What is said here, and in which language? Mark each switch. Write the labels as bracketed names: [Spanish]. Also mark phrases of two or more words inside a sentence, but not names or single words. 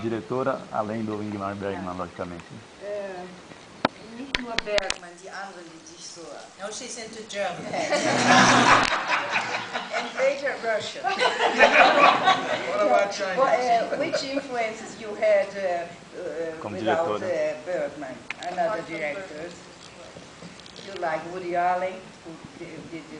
[Portuguese] diretora, além do Ingmar Bergman, logicamente. [German] Ingmar Bergman, die andere, die dich so... [English] No, she's into German. And later Russian. What about Chinese? Which influences you had without Bergman, another director? You like Woody Allen, who did it?